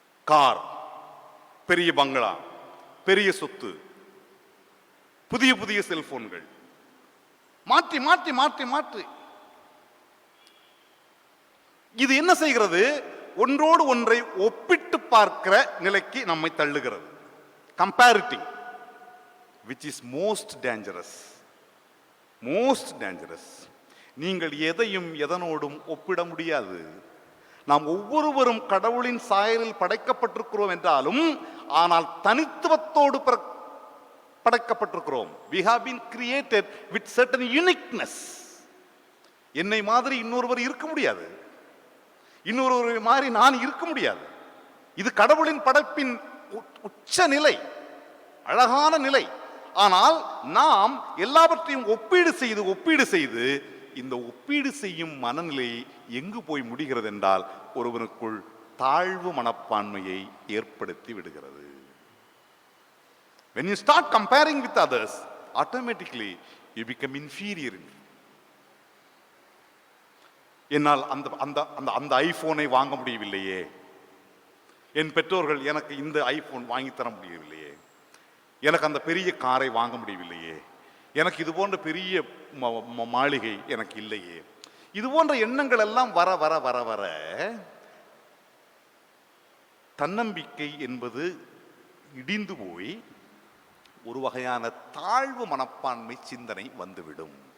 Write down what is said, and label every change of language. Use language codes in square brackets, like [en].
[ta] Car, பெரிய பங்களா, பெரிய சொத்து, புதிய புதிய செல்போன்கள், மாற்றி மாற்றி மாற்றி மாற்றி இது என்ன செய்கிறது? ஒன்றோடு ஒன்றை ஒப்பிட்டு பார்க்கிற நிலைக்கு நம்மை தள்ளுகிறது. [en] Comparing, which is most dangerous. most dangerous. [ta] நீங்கள் எதையும் எதனோடும் ஒப்பிட முடியாது. நாம் ஒவ்வொருவரும் கடவுளின் சாயலில் படைக்கப்பட்டிருக்கிறோம் என்றாலும், ஆனால் தனித்துவத்தோடு படைக்கப்பட்டிருக்கிறோம். [en] we have been created with certain uniqueness. [ta] என்னை மாதிரி இன்னொருவர் இருக்க முடியாது, இன்னொரு மாதிரி நான் இருக்க முடியாது. இது கடவுளின் படைப்பின் உச்ச நிலை, அழகான நிலை. ஆனால் நாம் எல்லாவற்றையும் ஒப்பீடு செய்து இந்த ஒப்பீடு செய்யும் மனநிலை எங்கு போய் முடிகிறது என்றால் ஒருவனுக்குள் தாழ்வு மனப்பான்மையை ஏற்படுத்தி விடுகிறது. [en] When you start comparing with others, automatically you become inferior. [ta] என்னால் அந்த அந்த அந்த அந்த ஐபோனை வாங்க முடியவில்லையே, என் பெற்றோர்கள் எனக்கு இந்த ஐபோன் வாங்கி தர முடியவில்லையே, எனக்கு அந்த பெரிய காரை வாங்க முடியவில்லையே, எனக்கு இது போன்ற பெரிய மாளிகை எனக்கு இல்லையே, இது போன்ற எண்ணங்கள் எல்லாம் வர வர வர வர தன்னம்பிக்கை என்பது இடிந்து போய் ஒரு வகையான தாழ்வு மனப்பான்மை சிந்தனை வந்துவிடும்.